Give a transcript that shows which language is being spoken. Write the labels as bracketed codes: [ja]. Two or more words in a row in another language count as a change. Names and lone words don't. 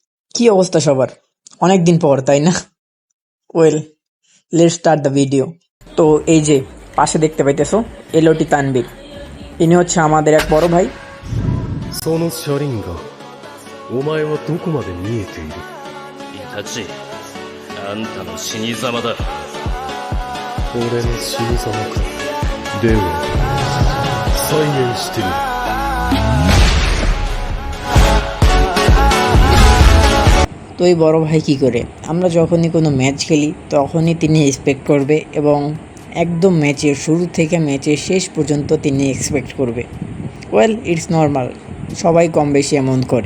[bn] কি অবস্থা সবার? অনেকদিন পর, তাই না? [en] Well, let's start the video. [bn] তো এই যে পাশে দেখতে পাইতেছো, এলওটি তানবীর। ইনি হচ্ছে আমাদের এক বড় ভাই। [ja] その車輪がお前はどこまで見えている。イタチ、あんたの死に様だ。俺の死に様か。では再現してみる。 [bn] তো এই বড় ভাই কি করে, আমরা যখনই কোনো ম্যাচ খেলি তখনই তিনি এক্সপেক্ট করবে এবং একদম ম্যাচের শুরু থেকে ম্যাচের শেষ পর্যন্ত তিনি এক্সপেক্ট করবে। [en] Well, it's normal, [bn] সবাই কম বেশি এমন করে।